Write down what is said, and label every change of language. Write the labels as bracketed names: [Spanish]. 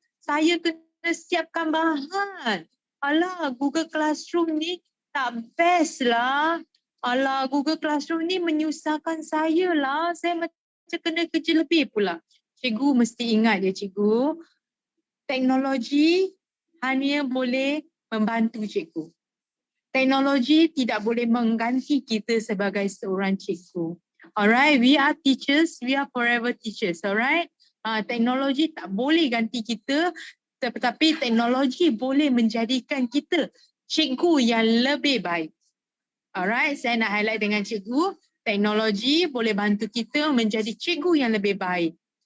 [Malay] Saya kena siapkan bahan. Alah, Google Classroom ni tak best lah. Alah, Google Classroom ni menyusahkan saya lah. Saya macam kena kerja lebih pula. Cikgu mesti ingat ya cikgu, teknologi hanya boleh membantu cikgu. Teknologi tidak boleh mengganti kita sebagai seorang cikgu. [English] Alright, we are teachers, we are forever teachers, alright. [Malay] Teknologi tak boleh ganti kita, tetapi teknologi boleh menjadikan kita cikgu yang lebih baik. Alright, saya nak highlight dengan cikgu, teknologi boleh bantu kita menjadi cikgu yang lebih baik.